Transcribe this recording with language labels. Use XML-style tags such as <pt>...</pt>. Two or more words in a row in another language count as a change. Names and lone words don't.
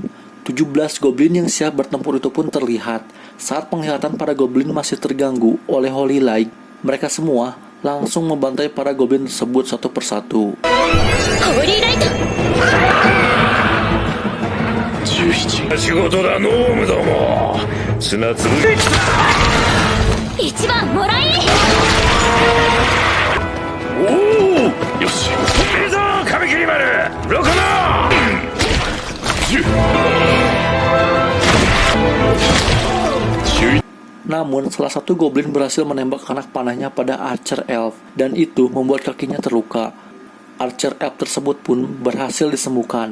<id>17 goblin yang siap bertempur itu pun terlihat. Saat penglihatan para goblin masih terganggu oleh Holy Light, mereka semua langsung membantai para goblin tersebut satu persatu.</id> <ja>仕事だノームども砂粒一番もらいおおよしいいぞ髪切り丸ロコノ</ja> <id>Namun, salah satu goblin berhasil menembak anak panahnya pada Archer Elf, dan itu membuat kakinya terluka. Archer Elf tersebut pun berhasil disembuhkan.</id>